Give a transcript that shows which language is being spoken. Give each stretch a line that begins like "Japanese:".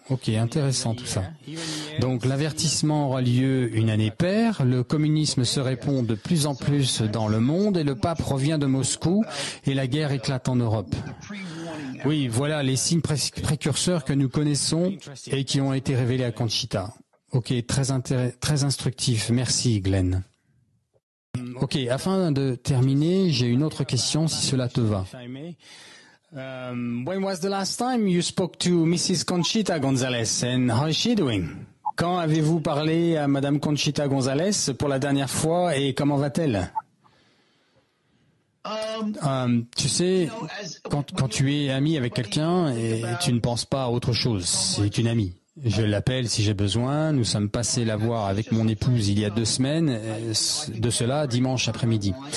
French: Ok, intéressant tout ça. Donc l'avertissement aura lieu une année paire, le communisme se répand de plus en plus dans le monde et le pape revient de Moscou et la guerre éclate en Europe. Oui, voilà les signes précurseurs que nous connaissons et qui ont été révélés à Conchita. Ok, très instructif. Merci Glenn. Ok, afin de terminer, j'ai une autre question si cela te va.
English: When was the last time you spoke to Mrs. Conchita Gonzalez and how is she doing?
French: Quand avez-vous parlé à Madame Conchita Gonzalez pour la dernière fois et comment va-t-elle? Tu sais, quand tu es ami avec quelqu'un et tu ne penses pas à autre chose, c'est une amie. Je l'appelle si j'ai besoin. Nous sommes passés la voir avec mon épouse il y a 2 semaines, de cela dimanche après-midi.